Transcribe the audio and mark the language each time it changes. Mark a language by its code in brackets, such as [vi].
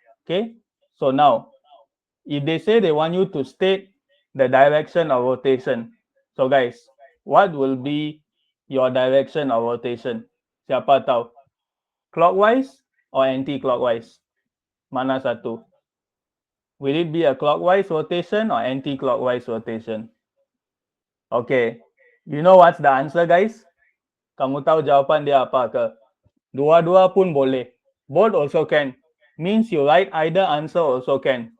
[en] Okay, so now if they say they want you to state the direction of rotation, so guys, what will be your direction of rotation? [ms] Siapa tahu? [en] Clockwise or anti-clockwise? [ms] Mana satu? [en] Will it be a clockwise rotation or anti-clockwise rotation? Okay, you know what's the answer, guys? [ms] Kamu tahu jawapan dia apa ke? Dua-dua pun boleh. [en] Both also can. Means you write either answer also can.